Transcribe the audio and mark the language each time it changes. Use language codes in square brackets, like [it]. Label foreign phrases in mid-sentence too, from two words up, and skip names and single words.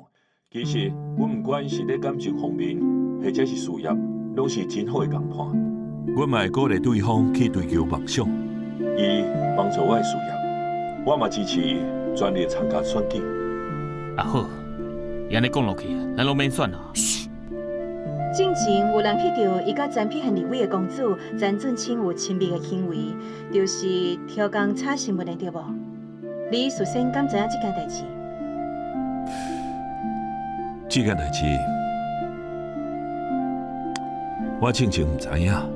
[nan] 其实，阮毋管是咧感情方面，或者是事业，拢是真好的共伴。阮嘛会鼓励对方去追求梦想，伊帮助我的事业，我嘛支持伊全力参加选举。啊好，安尼讲落去，咱拢免选啦。之前有人翕到伊甲詹品和李伟的公主詹俊清有亲密的行为，就是挑工炒新闻的对无？你事先敢知影这件代志？这件代志，我正经唔知影。